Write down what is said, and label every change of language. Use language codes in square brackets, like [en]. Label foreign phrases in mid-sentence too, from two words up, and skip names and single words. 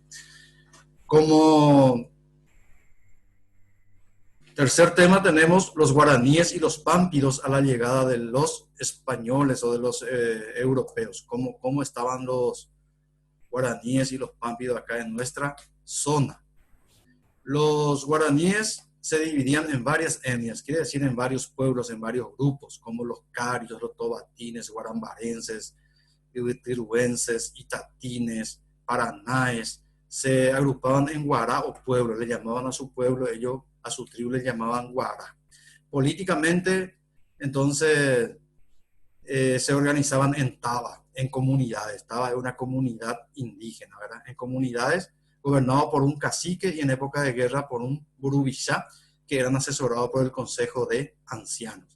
[es] Como tercer tema tenemos los guaraníes y los pámpidos a la llegada de los españoles o de los europeos. ¿Cómo estaban los guaraníes y los pámpidos acá en nuestra zona? Los guaraníes se dividían en varias etnias, quiere decir en varios pueblos, en varios grupos, como los carios, los tobatines, guarambarenses, tiruenses, itatines, paranaes. Se agrupaban en guará o pueblo, le llamaban a su pueblo, ellos a su tribu le llamaban guará. Políticamente, entonces, se organizaban en taba, en comunidades. Taba es una comunidad indígena, ¿verdad? En comunidades gobernado por un cacique y en época de guerra por un burubishá, que eran asesorados por el Consejo de Ancianos.